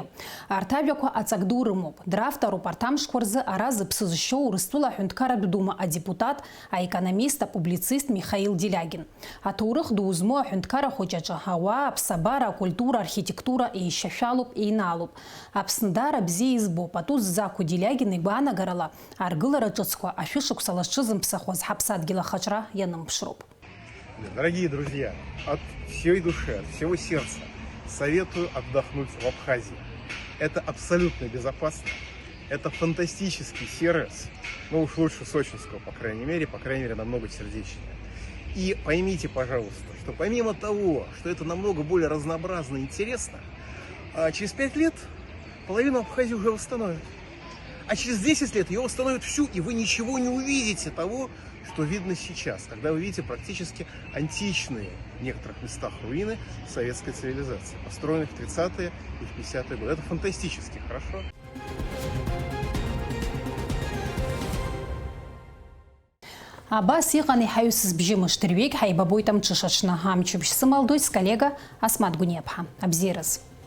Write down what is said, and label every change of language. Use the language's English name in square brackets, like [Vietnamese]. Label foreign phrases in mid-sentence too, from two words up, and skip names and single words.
[Abkhazian] Арҭ ажәақәа аҵак ду рымоуп. Драфтароуп арҭ амшқәа рзы ара зыԥсы зшьоу Урыстәыла аҳәынҭқарратә дума адепутат, аекономист, апублицист Михаил Делягин. Аҭоурых ду змоу аҳәынҭқарра хәыҷ аҿы ауаа, аԥсабара, акультура, архитектура еишьашәалоуп, еинаалоуп. Аԥсны даара бзиа избоуп. Атәы ззақәу Делягин игәаанагарала аргылара ҿыцқәа ашәышықәса лазҿызымԥсахуаз ҳаԥсадгьыл ахаҿра ианымԥшроуп. [Russian] Дорогие друзья, от всей души, от всего сердца советую отдохнуть в Абхазии. Это абсолютно безопасно, это фантастический сервис, ну уж лучше сочинского, по крайней мере намного сердечнее. И поймите, пожалуйста, что помимо того, что это намного более разнообразно и интересно, через 5 лет половину Абхазии уже восстановят. А через 10 лет ее восстановят всю, и вы ничего не увидите того, что видно сейчас, когда вы видите практически античные в некоторых местах руины советской цивилизации, построенных в 30-е и в 50-е годы. Это фантастически хорошо. [Abkhazian] Абас иҟан иҳаҩсыз бжьымыш дырҩегь ҳаибабоит амҽышаҽны. Амчыбжь сымалдоит сколлега Асмат Гунеԥҳа. Абзиараз.